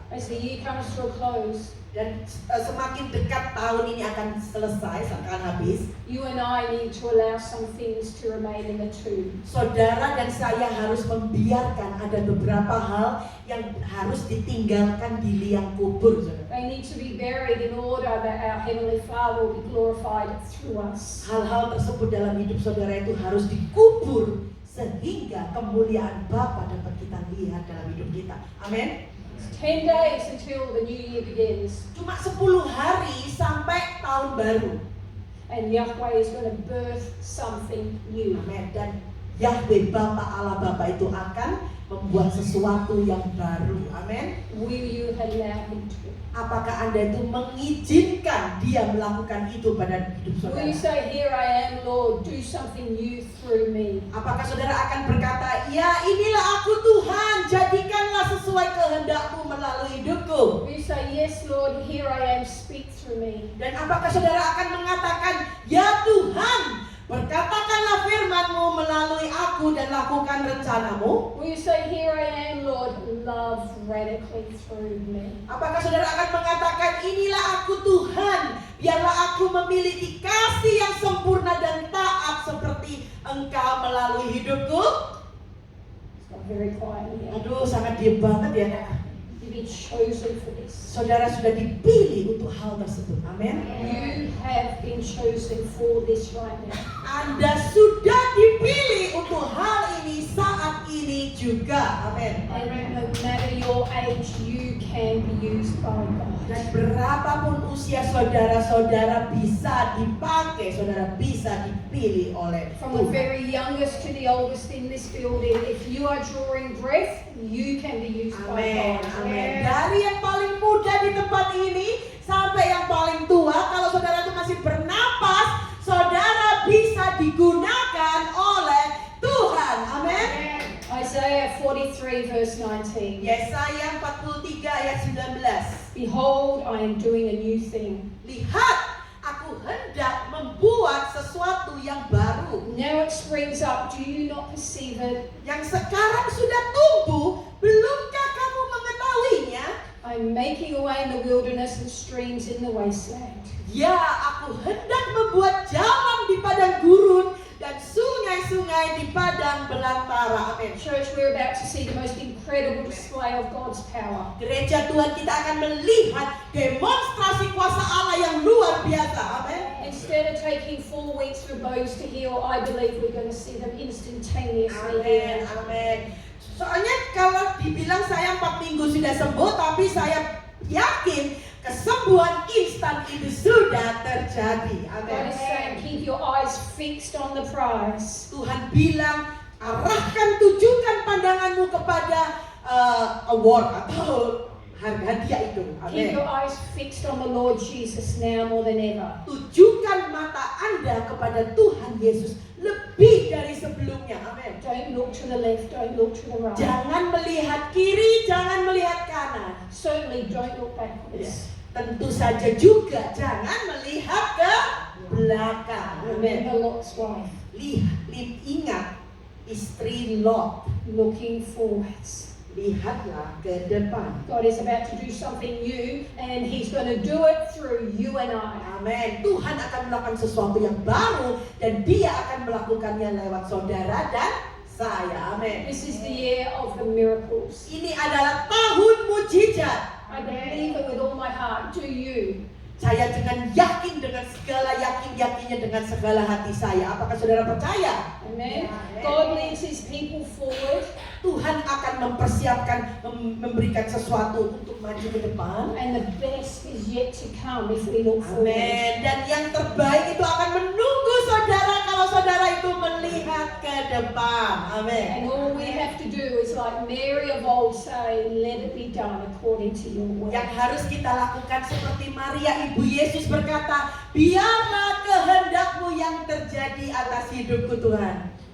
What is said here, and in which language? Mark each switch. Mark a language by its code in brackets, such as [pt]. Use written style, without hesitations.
[en] As the year comes to a close, [id] Dan semakin dekat tahun ini akan selesai, akan habis, [en] you and I need to allow some things to remain in the tomb. [id] saudara dan saya harus membiarkan ada beberapa hal yang harus ditinggalkan di liang kubur, saudara. [en] They need to be buried in order that our Heavenly Father will be glorified through us. [id] Hal-hal tersebut dalam hidup saudara itu harus dikubur sehingga kemuliaan Bapa dapat kita lihat dalam hidup kita. Amin. [en] It's 10 days until the new year begins, [id] Cuma 10 hari sampai tahun baru. [en] and Yahweh is going to birth something new. [id] Amin. Dan Yahweh Bapa Allah Bapa itu akan membuat sesuatu yang baru. Amin. [en] Will you allow Him to? [id] Apakah Anda itu mengizinkan dia melakukan itu pada hidup [en] Will you say, "Here I am, Lord, do something new through me"? [id] Apakah saudara akan berkata, "Ya inilah aku Tuhan, jadikanlah sesuai kehendak-Mu melalui hidupku"? [en] Will you say, "Yes, Lord, here I am, speak through me"? [id] Dan apakah saudara akan mengatakan, "Ya Tuhan, berkatakanlah firman-Mu melalui aku dan lakukan rencana-Mu"? [en] Will you say, "Here I am, Lord, love radically through me"? [id] Apakah saudara akan mengatakan, "Inilah aku Tuhan, biarlah aku memiliki kasih yang sempurna dan taat seperti Engkau melalui hidupku"? [en] It's got very quiet in here. [id] Aduh, sangat diam banget ya. [en] You've been chosen for this. [id] Saudara sudah dipilih untuk hal tersebut. Amin. [en] You have been chosen for this right now. [id] Anda sudah dipilih untuk hal ini saat ini juga. Amin. [en] And no matter your age, you can be used by God. [id] Dan berapapun usia saudara-saudara bisa dipakai, saudara bisa dipilih oleh [en] From the [id] Tuhan. [en] very youngest to the oldest in this building, if you are drawing breath, you can be used by [id] Amin, [en] God. [id] amin. [en] Yeah. [id] Dari yang paling muda di tempat ini sampai yang paling tua, kalau saudara itu masih bernapas, saudara bisa digunakan oleh Tuhan. Amin. [en] Isaiah 43 verse 19. [id] Yesaya 43 ayat 19. [en] Behold, I am doing a new thing. [id] Lihat, aku hendak membuat sesuatu yang baru. [en] Now it springs up. Do you not perceive it? [id] Yang sekarang sudah tumbuh, belumkah kamu mengetahuinya? [en] I'm making a way in the wilderness and streams in the wasteland. [id] Ya, aku hendak membuat jalan di padang gurun dan sungai-sungai di padang belantara. Amin. [en] Church, we're about to see the most incredible display of God's power. [id] Gereja Tuhan, kita akan melihat demonstrasi kuasa Allah yang luar biasa. Amin. [en] Instead of taking 4 weeks for bones to heal, I believe we're going to see them instantaneously [id] Amin. [en] heal. [id] Amin. Soalnya kalau dibilang saya 4 minggu sudah sembuh, tapi saya yakin kesembuhan instan itu sudah terjadi. [en] God [id] Amin. [en] is saying, keep your eyes fixed on the prize. [id] Tuhan bilang, arahkan, tujukan pandanganmu kepada award atau hadiah itu. [en] Keep your [id] Amin. [en] eyes fixed on the Lord Jesus now more than ever. [id] Tujukan mata Anda kepada Tuhan Yesus lebih dari sebelumnya. Amin. [en] Don't look to the left, don't look to the right. [id] Jangan melihat kiri, jangan melihat kanan. [en] Certainly don't look backwards. [id] Tentu saja juga jangan melihat ke belakang. Amin. [en] Remember Lot's wife, [id] Ingat istri Lot. [en] looking forwards. [id] Lihatlah ke depan. [en] God is about to do something new, and He's going to do it through you and I. [id] Amin. Tuhan akan melakukan sesuatu yang baru dan Dia akan melakukannya lewat saudara dan saya. Amin. [en] This is the year of the miracles. [id] Ini adalah tahun mujizat. [en] I believe it with all my heart. Do you? [id] Saya dengan yakin, dengan segala yakinnya, dengan segala hati saya. Apakah saudara percaya? [en] Amen. Amen. God leads His people forward, [id] Tuhan akan mempersiapkan, memberikan sesuatu untuk maju ke depan. [en] and the best is yet to come if we look forward. [id] Amin. Dan yang terbaik itu akan menunggu saudara kalau saudara itu melihat ke depan. Amin. [en] And all we have to do is, like Mary of old, say, "Let it be done according to your will." [id] Yang harus kita lakukan seperti Maria Ibu Yesus berkata, biarlah kehendakmu yang terjadi atas hidupku Tuhan.